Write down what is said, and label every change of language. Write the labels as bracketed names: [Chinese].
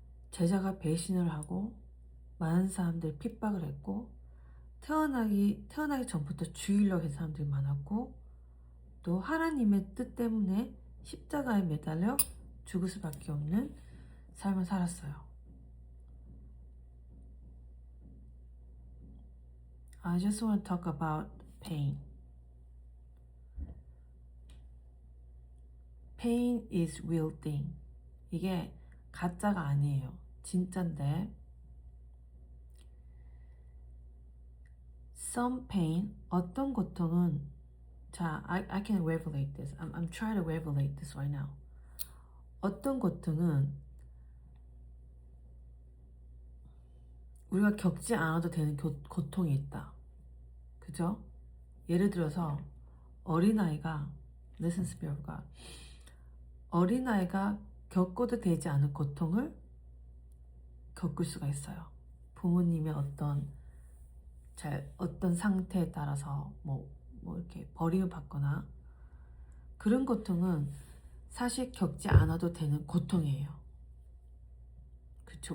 [Korean] 제자가 배신을 하고 많은 사람들 핍박을 했고, 태어나기 전부터 죽이려고 한 사람들이 많았고, 또 하나님의 뜻 때문에 십자가에 매달려 죽을 수밖에 없는 삶을 살았어요. [English] I just want to talk about pain. Pain is real thing. [Korean] 이게 가짜가 아니에요. 진짜인데, [English] some pain, [Korean] 어떤 고통은, 자, [English] I can revelate this. I'm trying to revelate this right now. [Korean] 어떤 고통은 우리가 겪지 않아도 되는 고통이 있다. 그죠? 예를 들어서 어린아이가, [English] Listen Spirit of God. [Korean] 어린아이가 겪어도 되지 않은 고통을 겪을 수가 있어요. 부모님의 어떤 상태에 따라서 뭐 이렇게 버림을 받거나, 그런 고통은 사실 겪지 않아도 되는 고통이에요. 그쵸?